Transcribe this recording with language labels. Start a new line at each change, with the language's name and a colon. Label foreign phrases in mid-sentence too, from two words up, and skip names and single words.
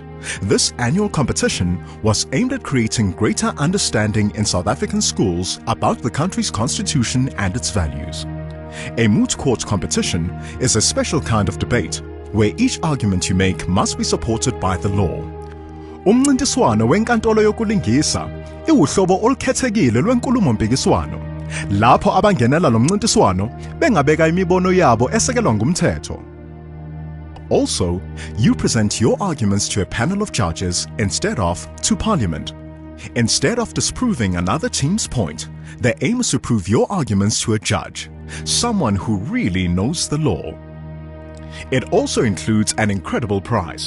English: This annual competition was aimed at creating greater understanding in South African schools about the country's constitution and its values. A Moot Court competition is a special kind of debate where each argument you make must be supported by the law.
Zulu: Umncintiswano wenkantolo yokulingisa iwuhlobo olukhethekile lwenkulumo-mpikiswano lapho abangenela lo mncintiswano bengabeka imibono yabo esekelwa ngumthetho.
English: Also, you present your arguments to a panel of judges instead of to Parliament. Instead of disproving another team's point, the aim is to prove your arguments to a judge, someone who really knows the law. It also includes an incredible prize.